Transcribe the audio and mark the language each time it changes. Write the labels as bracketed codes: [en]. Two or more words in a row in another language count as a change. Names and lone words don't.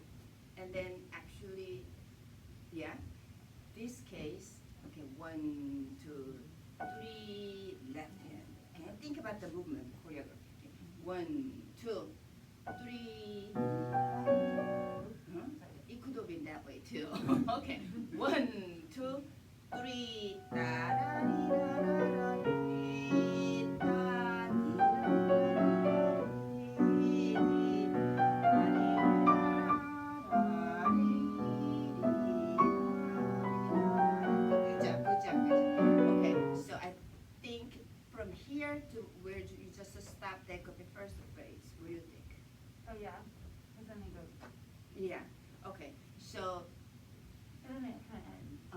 [en] And then actually, yeah, this case, okay, 1, 2, 3, left hand. And think about the movement, choreography. Okay. 1, 2, 3. Huh? It could have been that way too. Okay. 1, 2, 3. Da, da, dee, da, da, da, dee, da, dee, da, dee, dee, da, dee, da, dee, da, dee, da. Good job, good job, good job. Okay, so I think from here to where you just stop that could be first phrase. What do you think? Oh, yeah, cause then it goes, Yeah. Okay. So and then it kinda ends, right?